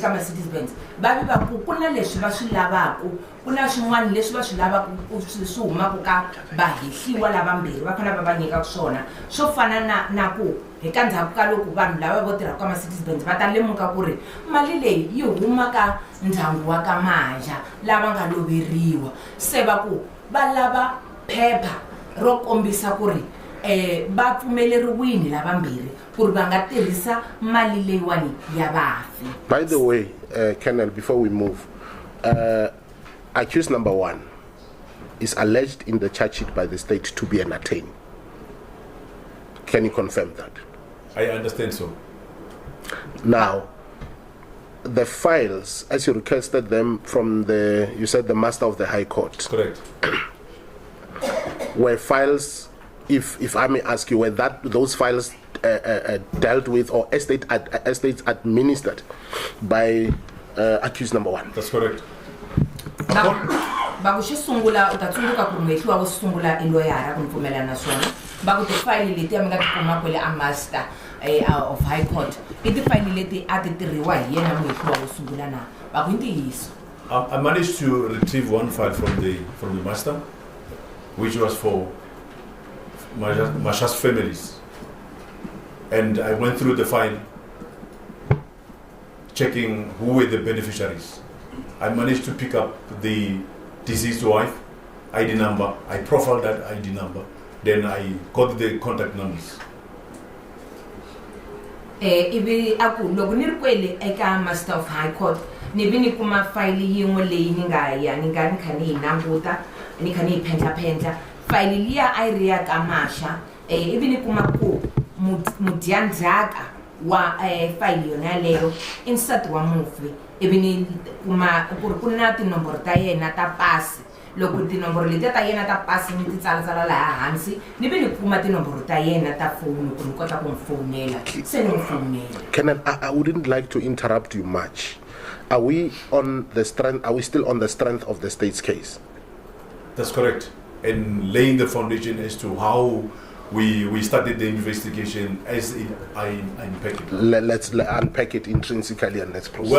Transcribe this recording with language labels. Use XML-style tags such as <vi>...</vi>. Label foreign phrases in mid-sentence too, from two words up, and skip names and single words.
<ts>ka Mercedes-Benz va vi va ku na leswi va swi lavaku ku na swin'wana leswi va swi lavaku swi humaku ka vahehliwa lavambirhi va fanele va nyika swona swo fana na ku hi ka ndzhaku ka loko vanhu lava vo tirha ka Mercedes-Benz va ta lemuka ku ri mali leyi yi huma ka ndyangu wa ka Masha lava nga loveriwa se va ku va lava phepha ro kombisa ku ri ba pfumeleriwini lavambirhi ku ri va nga tirhisa mali leyiwani ya vafi.</ts> <en>By the way, Colonel, before we move, accused number 1 is alleged in the charge sheet by the state to be an attorney. Can you confirm that? I understand so. Now, the files, as you requested them from you said the Master of the High Court. Correct. Were files, if I may ask you, were those files dealt with or estates administered by accused number 1? That's correct.</en> <ts>Ba ku xisungula u ta tsundzuka ku mehliwa wo sungula i loyara ku pfumela na swona ba ku ti-file leti a mi nga ti kuma kwele a Master of High Court i ti-file leti a ti tirhiwa hi yena mehliwa wo sungula na ba ku ntiyiso.</ts> <en>I managed to retrieve one file from the Master, which was for Masha's families, and I went through the file, checking who were the beneficiaries. I managed to pick up the deceased wife ID number. I profiled that ID number. Then I got the contact numbers.</en> <ts>Ivi aku loko ni ri kwele eka Master of High Court ni vi ni kuma file yin'we leyi ni nga kha ni yi languta ni kha ni yi pendla file liya a yi ri ya ka Masha ivi ni kuma ku mudyandzhaka wa file yona yaleyo i nsati wa mufi ivi ni kuma ku ri ku na tinomboro ta yena ta pasi loko tinomboro leti ta yena ta pasi ni ti tsalatsala laha hansi ni vi ni kuma tinomboro ta yena ta foni ku ni kota ku n'wi fonela se ni n'wi fonela.</ts> <en>Kenan, I wouldn't like to interrupt you much. Are we still on the strength of the state's case? That's correct. And laying the foundation as to how we started the investigation as I unpack it. Let's unpack it intrinsically and let's proceed.</en>